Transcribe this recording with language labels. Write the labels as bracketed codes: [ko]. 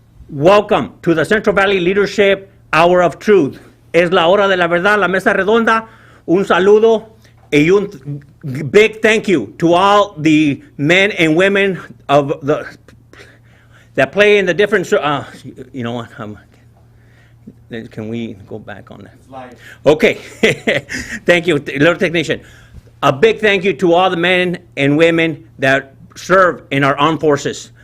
[en] Welcome to the Central Valley Leadership Hour of Truth. [es] Es la hora de la verdad, la mesa redonda. Un saludo y un [en] big thank you to all the men and women of that play in the different. You know what? Can we go back on that? Slide. Okay. Thank you, little technician. A big thank you to all the men and women that serve in our armed forces.